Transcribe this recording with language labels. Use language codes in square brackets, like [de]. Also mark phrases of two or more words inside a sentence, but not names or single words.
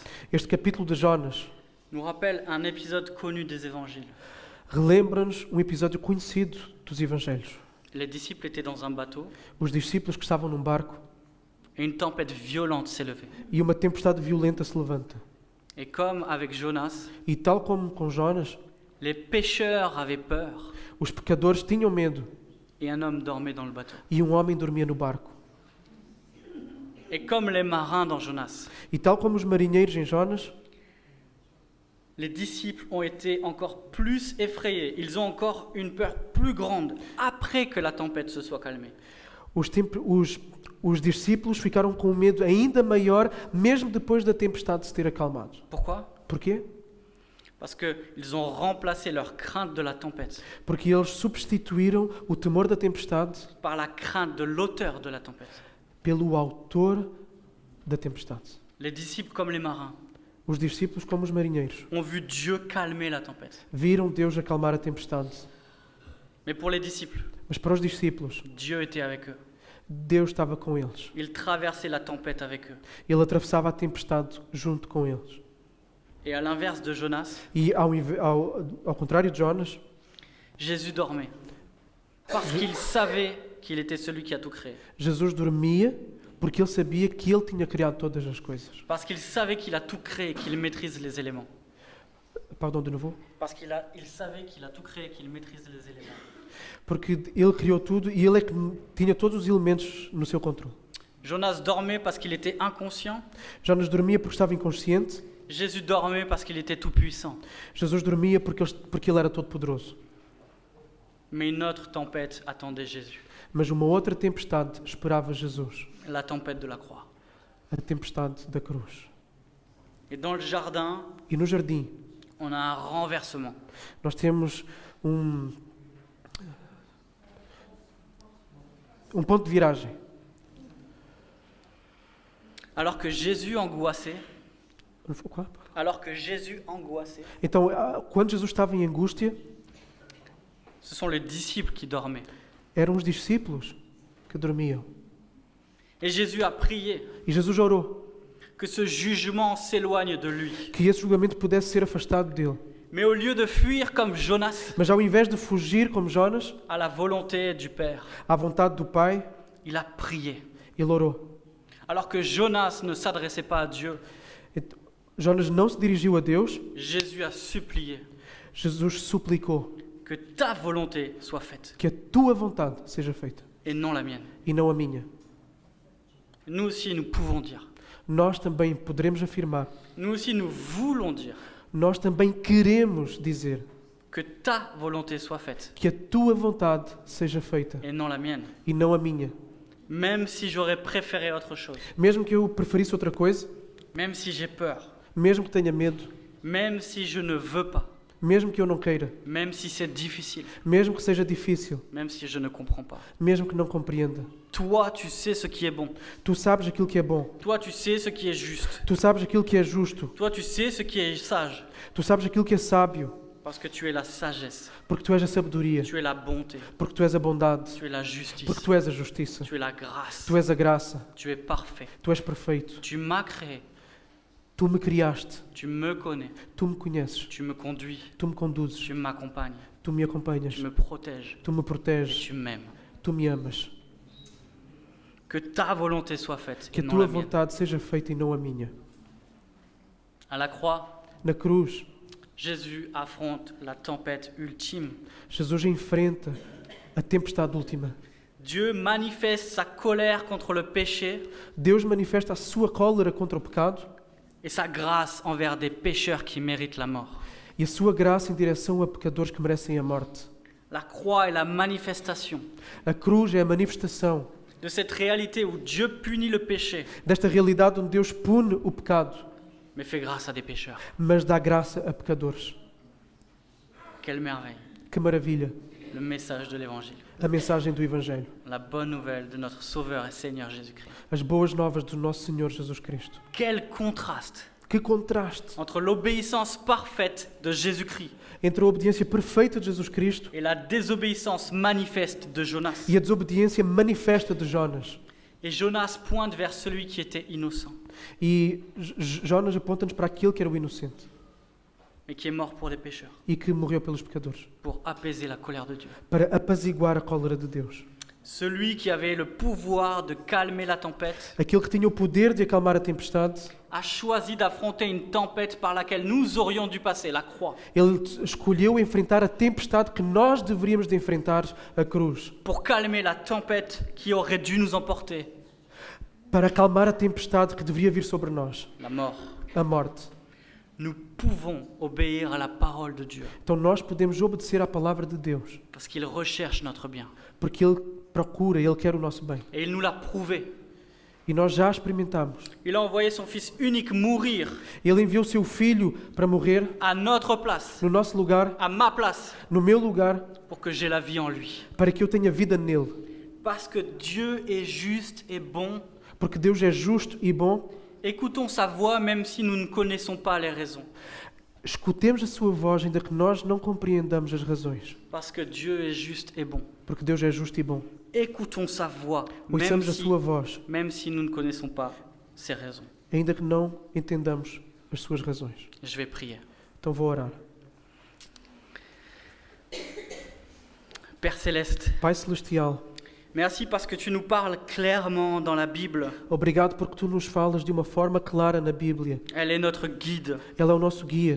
[pt] este capítulo de Jonas [fr] nous rappelle un épisode connu des évangiles. [pt] relembra-nos um episódio conhecido dos Evangelhos. [fr] Les disciples étaient dans un bateau [pt] Os discípulos que estavam num barco [fr] et une tempête violente s'est levée. [pt] e uma tempestade violenta se levanta. [fr] Et comme avec Jonas, [pt] E tal como com Jonas, [fr] les pêcheurs avaient peur [pt] os pecadores tinham medo [fr] et un homme dormait dans le bateau. [pt] e um homem dormia no barco. [fr] Et comme les marins dans Jonas, [pt] E tal como os marinheiros em Jonas, [fr] les disciples ont été encore plus effrayés. Ils ont encore une peur plus grande après que la tempête se soit calmée. [pt] os discípulos ficaram com um medo ainda maior, mesmo depois da tempestade se ter acalmado. [fr] Pourquoi? [pt] Porquê? [fr] Parce qu'ils ont remplacé leur crainte de la tempête [pt] Porque eles substituíram o temor da tempestade [fr] par la crainte de l'auteur de la tempête. [pt] pelo autor da tempestade. [fr] Les disciples, comme les marins, [pt] Os discípulos, como os marinheiros, [fr] ont vu Dieu calmer la tempête. [pt] viram Deus acalmar a tempestade. [fr] Mais pour les disciples, [pt] Mas para os discípulos, [fr] Dieu était avec eux. [pt] Deus estava com eles. [fr] Il traversait la tempête avec eux. [pt] Ele atravessava a tempestade junto com eles. [fr] Et à l'inverse de Jonas, [pt] E ao contrário de Jonas, [fr] Jésus dormait. Parce qu'il savait qu'il était celui qui a tout créé. [pt] Jesus dormia porque ele sabia que ele tinha criado todas as coisas. [fr] Parce qu'il savait qu'il a tout créé, qu'il maîtrise les éléments. [pt] Pardon, de novo? [fr] Parce qu'il savait qu'il a tout créé, qu'il maîtrise les éléments. [pt] Porque ele criou tudo e ele é que tinha todos os elementos no seu controle. [fr] Jonas dormait parce qu'il était inconscient. [pt] Jonas dormia porque estava inconsciente. [fr] Jésus dormait parce qu'il était tout-puissant. [pt] Jesus dormia porque ele era todo poderoso. [fr] Mais une autre tempête attendait Jésus, [pt] Mas uma outra tempestade esperava Jesus. [fr] la tempête de la croix. [pt] A tempestade da cruz. [fr] Et dans le jardin, [pt] E no jardim, [fr] on a un renversement. [pt] nós temos um ponto de viragem. [fr] Alors que Jésus angoissé, Quoi? [pt] Então, quando Jesus estava em angústia, [fr] ce sont les disciples qui dormaient. [pt] eram os discípulos que dormiam. [fr] Et Jésus a prié [pt] E Jesus orou [fr] que ce jugement s'éloigne de lui. [pt] que esse julgamento pudesse ser afastado dele. [fr] Mais au lieu de fuir comme Jonas [pt] Mas ao invés de fugir como Jonas, [fr] à la volonté du Père, [pt] à vontade do Pai, [fr] il a prié. [pt] ele orou. [fr] Alors que Jonas ne s'adressait pas à Dieu, [pt] Jonas não se dirigiu a Deus, [fr] Jésus a supplié [pt] Jesus suplicou [fr] que ta volonté soit faite [pt] que a tua vontade seja feita [fr] et non la mienne. [pt] e não a minha. [fr] Nous aussi, nous pouvons dire. [pt] Nós também poderemos afirmar, [fr] Nous aussi, nous voulons dire [pt] nós também queremos dizer [fr] que ta volonté soit faite [pt] que a tua vontade seja feita [fr] et non la mienne. [pt] e não a minha. [fr] Même si j'aurais préféré autre chose, [pt] Mesmo que eu preferisse outra coisa, [fr] même si j'ai peur, [pt] mesmo que tenha medo, [fr] même si je ne veux pas, [pt] mesmo que eu não queira, [fr] même si c'est difficile, [pt] mesmo que seja difícil, [fr] même si je ne comprends pas. [pt] mesmo que não compreenda. [fr] Toi, tu sais ce qui est bon. [pt] Tu sabes aquilo que é bom. [fr] Toi, tu sais ce qui est juste. [pt] Tu sabes aquilo que é justo. [fr] Toi, tu sais ce qui est sage. [pt] Tu sabes aquilo que é sábio, [fr] Parce que tu es la sagesse, [pt] porque tu és a sabedoria, [fr] tu es la bonté, [pt] porque tu és a bondade, [fr] tu es la justice, [pt] porque tu és a justiça, [fr] tu es la grâce, [pt] tu és a graça, [fr] tu es parfait. [pt] tu és perfeito. [fr] Tu m'as créé, [pt] Tu me criaste, [fr] tu me connais, [pt] tu me conheces, [fr] tu me conduis, [pt] tu me conduzes, [fr] tu m'accompagnes, [pt] tu me acompanhas, [fr] tu me protèges [pt] tu me [fr] et [pt] proteges, [fr] tu m'aimes. [pt] tu me amas. [fr] Que ta volonté soit faite [pt] Que [fr] et [pt] a [fr] non [pt] tua [fr] la mienne. [pt] vontade seja feita e não a minha. [fr] À la croix, [pt] Na cruz, [fr] Jésus affronte la tempête ultime. [pt] Jesus enfrenta a tempestade última. [fr] Dieu manifeste sa colère contre le péché [pt] Deus manifesta a sua cólera contra o pecado [fr] et sa grâce envers des pécheurs qui méritent la mort. [pt] e a sua graça em direção a pecadores que merecem a morte. [fr] La croix est la manifestation [pt] A cruz é a manifestação [fr] de cette réalité où Dieu punit le péché, [pt] desta realidade onde Deus pune o pecado, [fr] mais fait grâce à des pécheurs. [pt] mas dá graça a pecadores. [fr] Quelle merveille, [pt] Que maravilha! [fr] le message de l'Évangile, [pt] A mensagem do Evangelho. [fr] la bonne nouvelle de notre Sauveur et Seigneur Jésus-Christ. [pt] As boas novas do nosso Senhor Jesus Cristo. [fr] Quel contraste [pt] Que contraste [fr] entre l'obéissance parfaite de Jésus-Christ [pt] entre a obediência perfeita de Jesus Cristo [fr] et la désobéissance manifeste de Jonas. [pt] e a desobediência manifesta de Jonas. [fr] Et Jonas pointe vers celui qui était innocent, [pt] E Jonas aponta-nos para aquele que era o inocente [fr] mais qui est mort pour des pécheurs, [pt] e que morreu pelos pecadores, [fr] pour apaiser la colère de Dieu. [pt] para apaziguar a cólera de Deus. [fr] Celui qui avait le pouvoir de calmer la tempête [pt] Aquele que tinha o poder de acalmar a tempestade, [fr] a choisi d'affronter une tempête par laquelle nous aurions dû passer, la croix, [pt] ele escolheu enfrentar a tempestade que nós deveríamos de enfrentar, a cruz, [fr] pour calmer la tempête qui aurait dû nous emporter, [pt] para acalmar a tempestade que deveria vir sobre nós, [fr] la mort. [pt] a morte. [fr] Nous pouvons obéir à la parole de Dieu [pt] Então nós podemos obedecer à palavra de Deus, [fr] parce qu'il recherche notre bien. [pt] porque Ele procura, Ele quer o nosso bem. [fr] Et il nous l'a prouvé. [pt] E nós já experimentamos. [fr] Il a envoyé son Fils unique mourir [pt] Ele enviou o seu Filho para morrer [fr] à notre place, [pt] no nosso lugar, [fr] à ma place, [pt] no meu lugar, [fr] pour que j'aie la vie en lui. [pt] para que eu tenha vida nele. [fr] Parce que Dieu est juste et bon, [pt] Porque Deus é justo e bom. [fr] écoutons sa voix même si nous ne connaissons pas les raisons. [pt] Escutemos a sua voz, ainda que nós não compreendamos as razões. [fr] Parce que Dieu est juste et bon. [pt] Porque Deus é justo e bom. [fr] Écoutons sa voix [pt] Ouçamos a sua voz, [fr] même si nous ne connaissons pas ses raisons. [pt] ainda que não entendamos as suas razões. [fr] Je vais prier. [pt] Então vou orar. [fr] Père Céleste, [pt] Pai Celestial, [fr] merci parce que tu nous parles clairement dans la Bible. [pt] obrigado porque Tu nos falas de uma forma clara na Bíblia. [fr] Elle est notre guide. [pt] Ela é o nosso guia.